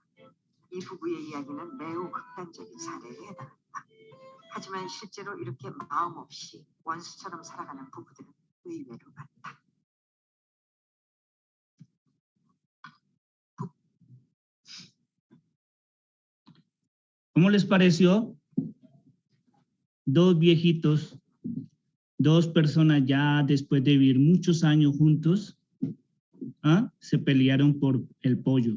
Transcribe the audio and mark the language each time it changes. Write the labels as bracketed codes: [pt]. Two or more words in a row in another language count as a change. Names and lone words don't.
[ko] 이 부부의 이야기는 매우 극단적인 사례에 해당한다. 하지만 실제로 이렇게 마음 없이 원수처럼 살아가는 부부들은 의외로 많다. [es] ¿Cómo les pareció? Dos viejitos, dos personas ya después de vivir muchos años juntos, se pelearon por el pollo.